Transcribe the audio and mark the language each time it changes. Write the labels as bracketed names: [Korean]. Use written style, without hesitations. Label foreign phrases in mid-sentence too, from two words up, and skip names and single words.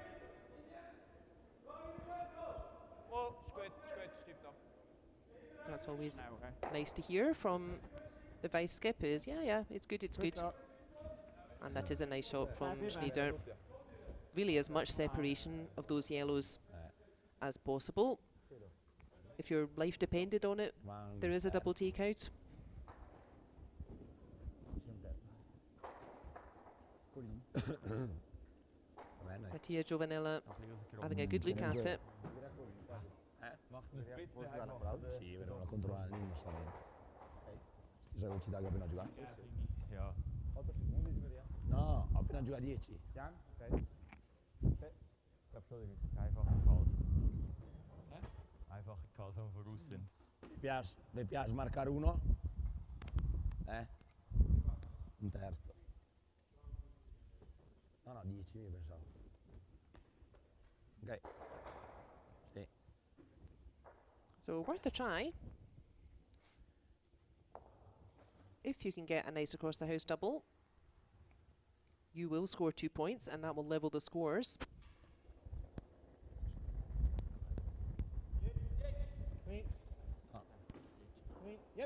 [German] Oh, ist gut, stimmt ab. [English] that's always [German] Nein, okay. [English] nice to hear from the vice skip is, yeah, it's good. And that is a nice shot from Schnider. Really as much separation of those yellows as possible. If your life depended on it, there is a double takeout. Mattia Giovanella having a good look at it. [German] Macht ein bisschen [Italian] Sì, però la controlla lì non sta bene. Sai velocità che ho appena giocato? [German] Ja. [Italian] No, ho appena giocato 10. [German] Jan? Okay. Ich glaube schon, einfacher Calls. Einfacher Calls, wenn wir voraus sind. [Italian] Mi piace marcare uno? Un terzo. No, 10 io pensavo. Ok. Sì. [English] So worth a try. If you can get a nice across the house double, you will score 2 points and that will level the scores. Yep.